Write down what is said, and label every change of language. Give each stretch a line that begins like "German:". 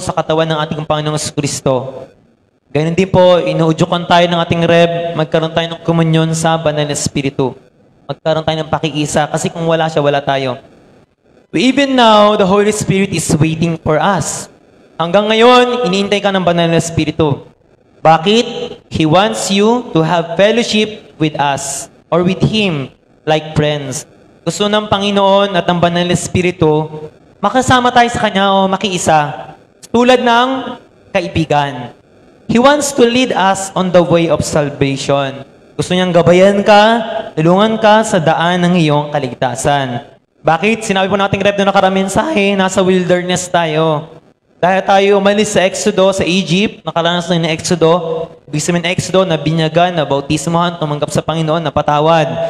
Filipino: Sa katawan ng ating Panginoong Kristo. Ganun din po, inuudyukan tayo ng ating Reb, magkaroon tayo ng komunyon sa Banal na Espiritu. Magkaroon tayo ng pakiisa, kasi kung wala siya, wala tayo.
English: Even now, the Holy Spirit is waiting for us.
Filipino: Hanggang ngayon, iniintay ka ng Banal na Espiritu. Bakit?
English: He wants you to have fellowship with us or with Him like friends.
Filipino: Gusto ng Panginoon at ng Banal na Espiritu, makasama tayo sa Kanya o makiisa, tulad ng kaibigan.
English: He wants to lead us on the way of salvation.
Filipino: Gusto niyang gabayan ka, tulungan ka sa daan ng iyong kaligtasan. Bakit? Sinabi po nating Reb na nakaraang mensahe, nasa wilderness tayo. Dahil tayo umalis sa Exodo, sa Egypt, nakaranas na ng Exodo. Ibig sabihin ng Exodo, na binyagan, na bautismohan, tumanggap sa Panginoon, napatawad.